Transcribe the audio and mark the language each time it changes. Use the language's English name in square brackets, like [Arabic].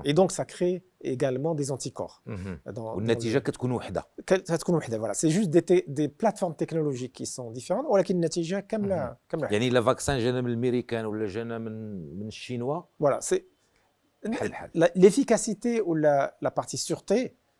[French] Et donc ça crée également des anticorps. [Arabic] والنتيجة كتكون وحدة. [French] Voilà, c'est juste des plateformes technologiques qui sont différentes, [Arabic] ولكن النتيجة كاملة. يعني لا فاكسان جانا من الامريكان ولا جانا من الشينوا. [French] Voilà, c'est l'efficacité ou la partie sûreté.